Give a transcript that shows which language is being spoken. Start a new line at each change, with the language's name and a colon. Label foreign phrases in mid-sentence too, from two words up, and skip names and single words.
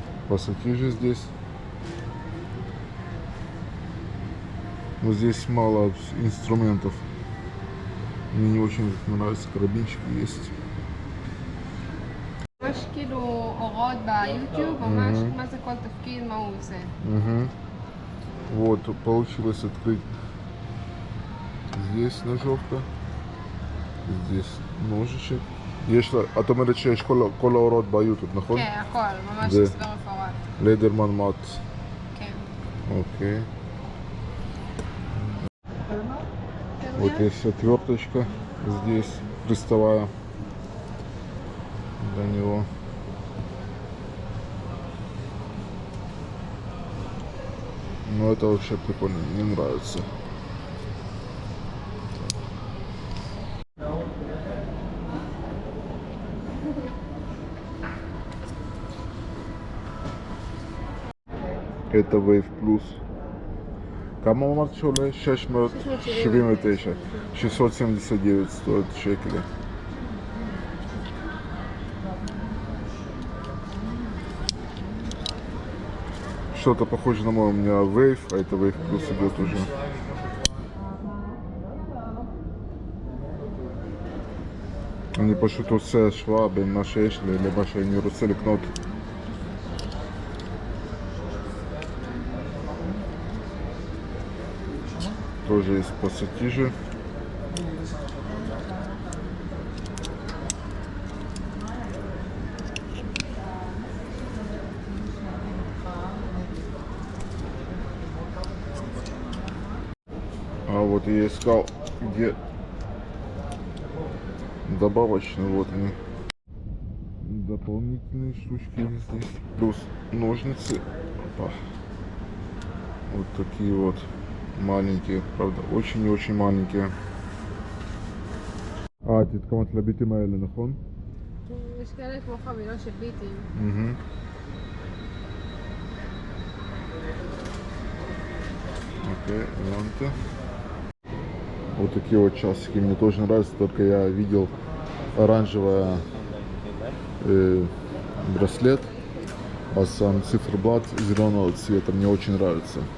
Russian: пассатижи здесь. Но здесь мало инструментов. Мне не очень нравится, карабинчики есть.
Hebrew: ממש כאילו הוראות ביוטיוב, ממש מה זה כל תפקיד, מה הוא עושה.
Russian: Вот, получилось открыть. Здесь ножовка. Здесь ножичек.
Hebrew: יש לה, את אומרת שיש כל ההוראות ביוטיוב, נכון? כן, הכל, ממש זה- הסבר מפורט. לדרמן מאט. כן.
Russian: Окей. Вот есть отверточка здесь, приставая до него. Но это вообще прикольно, мне нравится. Это Wave Plus.
Hebrew: כמה אמרת שעולה? 679.
Russian: 679 стоит шекеля. Что-то похоже на мой, у меня Wave, а это Wave Plus идет уже.
Hebrew: אני פשוט עושה השוואה בין מה שיש לי למה שאני רוצה לקנות.
Russian: Тоже есть пассатижи. А вот я искал, где добавочные, вот они. Дополнительные штучки здесь. Плюс ножницы. Опа. Вот такие вот. Маленькие, правда, очень и очень маленькие.
Hebrew: תתקמת לביטים האלה, נכון? יש כאלה כמו חבילות של ביטים.
Russian: Окей, лампы. Вот такие вот часики мне тоже нравятся, только я видел оранжевый браслет, а сам циферблат зеленого цвета мне очень нравится.